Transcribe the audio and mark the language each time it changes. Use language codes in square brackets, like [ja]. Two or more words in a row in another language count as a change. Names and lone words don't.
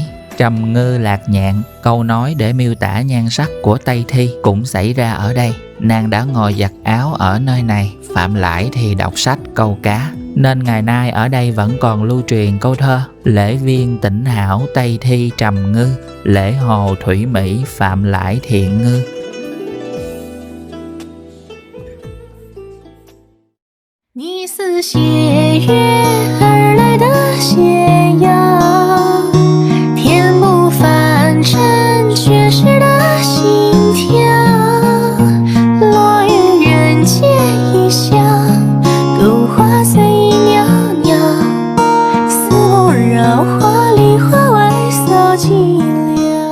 [vi] Trầm ngư lạc nhạn, câu nói để miêu tả nhan sắc của Tây Thi cũng xảy ra ở đây. Nàng đã ngồi giặt áo ở nơi này, Phạm Lãi thì đọc sách câu cá, nên ngày nay ở đây vẫn còn lưu truyền câu thơ: Lễ viên tỉnh hảo Tây Thi trầm ngư, lễ hồ thủy mỹ Phạm Lãi thiện ngư. [zh] 你似斜月而来的斜阳，天不凡尘却是的心跳，落于人间异乡，勾画随意袅袅，似梦绕花里花外扫寂寥。